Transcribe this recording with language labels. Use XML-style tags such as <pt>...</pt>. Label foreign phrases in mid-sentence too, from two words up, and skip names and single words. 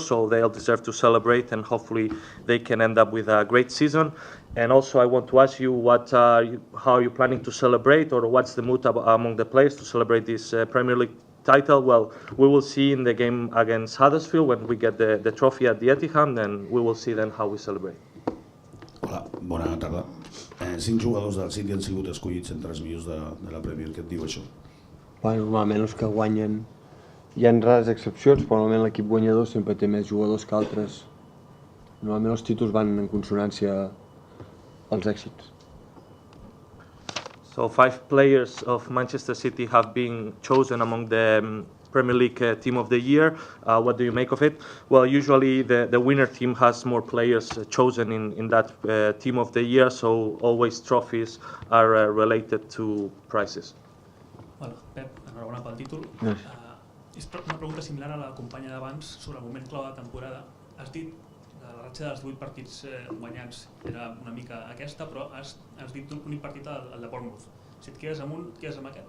<en>So they'll deserve to celebrate, and hopefully they can end up with a great season. And also I want to ask you how are you planning to celebrate, or what's the mood among the players to celebrate this Premier League title? Well, we will see in the game against Huddersfield when we get the trophy at the Etihad, and we will see then how we celebrate.</en> <ca>Hola, bona tarda. 5 jugadors del City han sigut escollits entre els millors de la Premier. Què et diu això? Bueno, normalment els que guanyen, hi ha rares excepcions, però normalment l'equip guanyador sempre té més jugadors que altres. Normalment els títols van en consonància als èxits.</ca> <en>So 5 players of Manchester City have been chosen among the Premier League Team of the Year. What do you make of it? Well, usually the winner team has more players chosen in that Team of the Year, so always trophies are related to prizes.</en> <ca>Hola, Pep, enhorabona pel títol. És una pregunta similar a la companya d'abans sobre el moment clau de temporada. Has dit que la ratxa dels 8 partits guanyats era una mica aquesta, però has dit un únic partit al de Bournemouth. Si et quedes amb un, et quedes amb aquest?</ca>